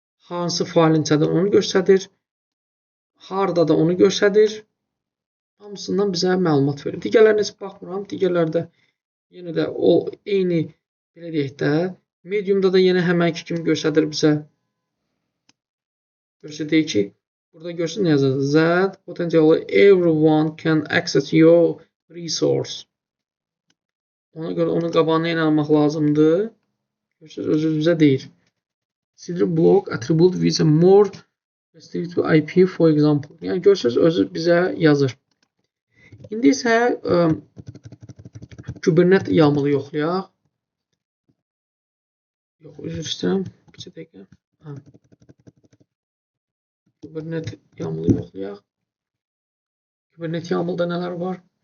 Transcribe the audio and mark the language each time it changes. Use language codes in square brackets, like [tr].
[az] Hansı faylın içədir, onu göstərir. Harada da onu göstərir. Hamısından bizə məlumat verir. Digərlərinə heç baxmıram. Digərlərdə yenə də o eyni, belə deyək də, mediumda da yenə həmənki kimi göstərir bizə. Göstərir ki, burada görsün nə yazır? [en] That potentially everyone can access your resource. [az] Ona görə onun qabağına inanmaq lazımdır. Görürsünüz, özünüzə deyir. [en] Consider block attribute with a more restrictive IP for example. [az] Yəni görürsünüz, özü bizə yazır. İndi isə Kubernetes YAML-ı yoxlayaq. Yox, üzr istəyirəm. Bir dəqiqə. Kubernetes YAML-ı yoxlayaq. Kubernetes YAML-da nələr var?